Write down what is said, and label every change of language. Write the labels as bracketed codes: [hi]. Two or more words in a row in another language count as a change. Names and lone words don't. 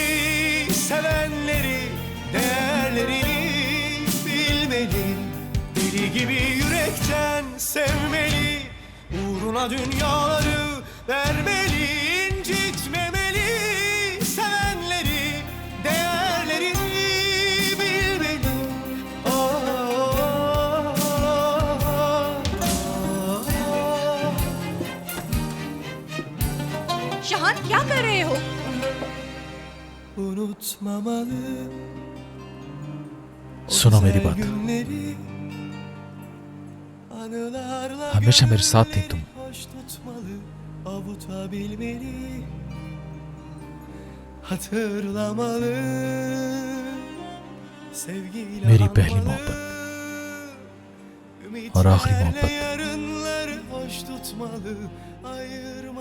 [tr] Sevenleri, değerlerini bilmeli. Deli gibi yürekten sevmeli, uğruna dünyaları vermeli, incitmemeli. Sevenleri, değerlerini bilmeli. [ur] شاہان، کیا کر رہے ہو? [tr] Unutmamalı. [ur] سنو میری بات. ہمیشہ میرے ساتھ تھی تم. [tr] hatırlamalı. Sevgiyle [ur] میری [tr] anmalı. [ur] پہلی محبت اور آخری [tr] Ümitlerle [ur] محبت [tr] yarınları hoş tutmalı, ayırmalı.